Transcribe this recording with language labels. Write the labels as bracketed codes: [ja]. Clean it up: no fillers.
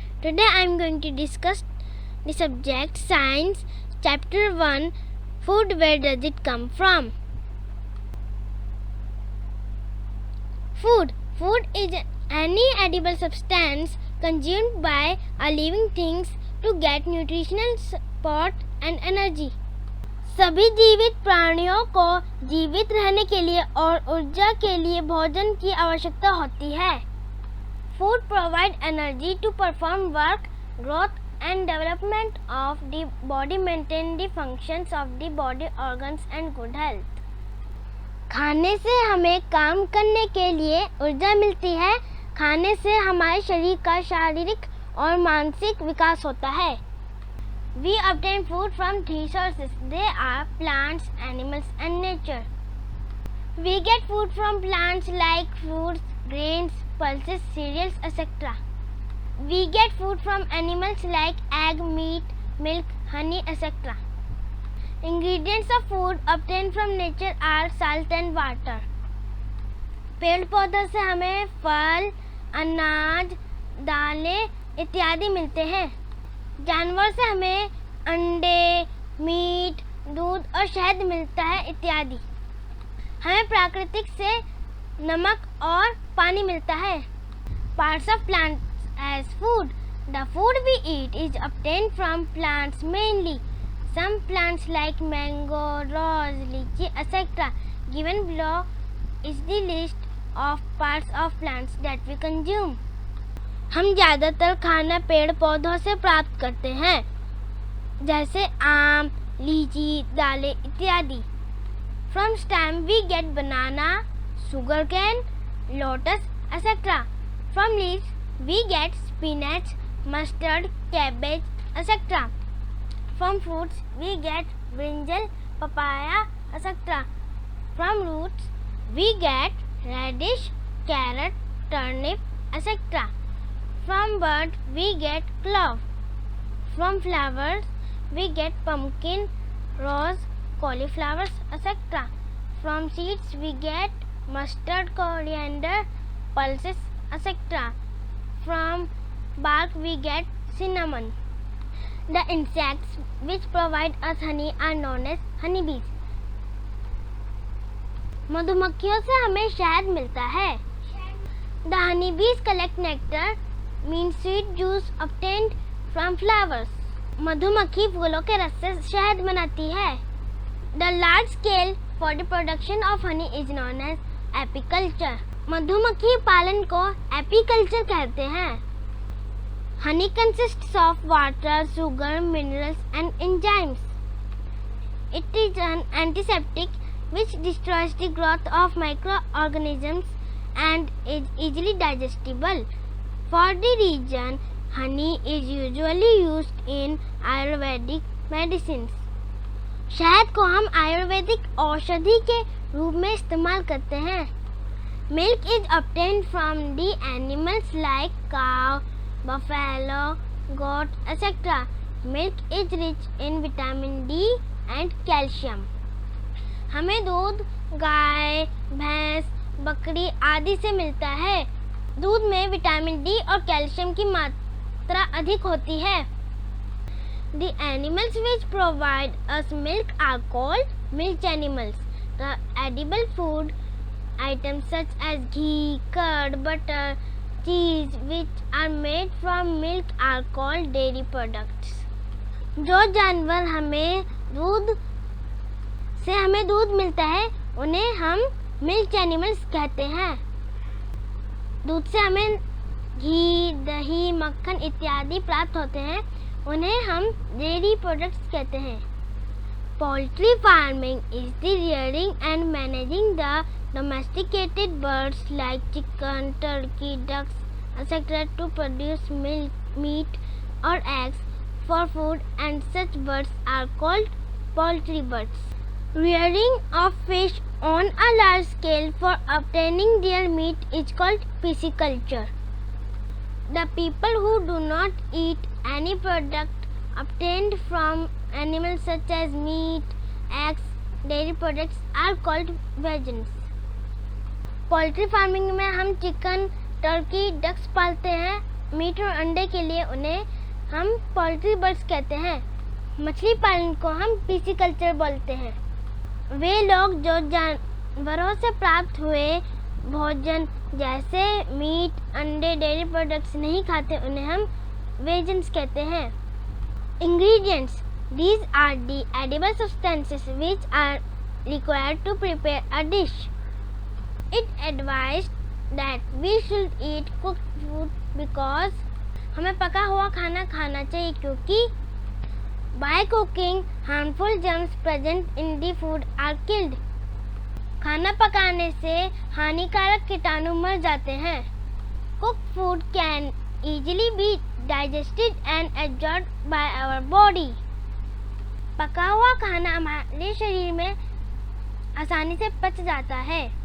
[en] Today I am going to discuss the subject Science, Chapter 1, Food. Where does it come from? Food. Food is any edible substance consumed by a living things to get nutritional support and energy. [hi] सभी जीवित प्राणियों को जीवित रहने के लिए और ऊर्जा के लिए भोजन की आवश्यकता होती है. [en] Food provide energy to perform work, growth and development of the body, maintain the functions of the body organs and good health. [hi] खाने से हमें काम करने के लिए ऊर्जा मिलती है. खाने से हमारे शरीर का शारीरिक और मानसिक विकास होता है. [en] We obtain food from three sources. They are plants, animals and nature. We get food from plants like fruits, grains, pulses, cereals, etc. We get food from animals like egg, meat, milk, honey, etc. Ingredients of food obtained from nature are salt and water. [hi] पेड़ पौधों से हमें फल, अनाज, दालें इत्यादि मिलते हैं. जानवर से हमें अंडे, मीट, दूध और शहद मिलता है इत्यादि. हमें प्राकृतिक से नमक और पानी मिलता है. [en] Parts of plants as food. The food we eat is obtained from plants mainly. Some plants like mango, rose, lychee, etc. Given below is the list of parts of plants that we consume. [hi] हम ज़्यादातर खाना पेड़ पौधों से प्राप्त करते हैं, जैसे आम, लीची, दालें इत्यादि. [en] From stem we get banana, sugarcane, lotus, etc. From leaves we get spinach, mustard, cabbage, etc. From fruits we get brinjal, papaya, etc. From roots we get radish, carrot, turnip, etc. From birds we get clove. From flowers we get pumpkin, rose, cauliflowers, etc. From seeds we get mustard, coriander, pulses, etc. From bark we get cinnamon. The insects which provide us honey are known as honeybees. [hi] मधुमक्खियों से हमें शहद मिलता है. [en] The honeybees collect nectar, means sweet juice obtained from flowers. [hi] मधुमक्खी फूलों के रस से शहद बनाती है. [en] The large scale for the production of honey is known as apiculture. [hi] मधुमक्खी पालन को apiculture कहते हैं. [en] Honey consists of water, sugar, minerals and enzymes. It is an antiseptic which destroys the growth of microorganisms and is easily digestible. For the reason, honey is usually used in Ayurvedic medicines. [hi] शहद को हम आयुर्वेदिक औषधि के रूप में इस्तेमाल करते हैं. [en] Milk is obtained from the animals like cow, buffalo, goat, etc. Milk is rich in vitamin D and calcium. [hi] हमें दूध गाय, भैंस, बकरी आदि से मिलता है. दूध में विटामिन डी और कैल्शियम की मात्रा अधिक होती है. [en] The animals which provide us milk are called milk animals. The edible food items such as ghee, curd, butter, cheese which are made from milk are called dairy products. [hi] जो जानवर हमें दूध मिलता है उन्हें हम मिल्क एनिमल्स कहते हैं. दूध से हमें घी, दही, मक्खन इत्यादि प्राप्त होते हैं, उन्हें हम डेयरी प्रोडक्ट्स कहते हैं. [en] Poultry farming is the rearing and managing the domesticated birds like chicken, turkey, ducks, etc. to produce milk, meat or eggs for food, and such birds are called poultry birds. Rearing of fish on a large scale for obtaining their meat is called pisciculture. The people who do not eat any product obtained from animals such as meat, eggs, dairy products are called vegans. [hi] Poultry farming में हम chicken, Turkey, ducks पालते हैं। Meet और अंडे के लिए उन्हें हम पोल्ट्री बर्ड्स कहते हैं। मछली पालन को हम पिसीकल्चर बोलते हैं। वे लोग जो जानवरों से प्राप्त हुए भोजन जैसे मीट, अंडे, डेयरी प्रोडक्ट्स नहीं खाते, उन्हें हम वेजन्स कहते हैं। [en] Ingredients: these are the edible substances which are required to prepare a dish. It advised that we should eat cooked food because [hi] हमें पका हुआ खाना खाना चाहिए क्योंकि [en] by cooking harmful germs present in the food are killed. [hi] खाना पकाने से हानिकारक कीटाणु मर जाते हैं। [en] Cooked food can easily be digested and absorbed by our body. [hi] पका हुआ खाना हमारे शरीर में आसानी से पच जाता है।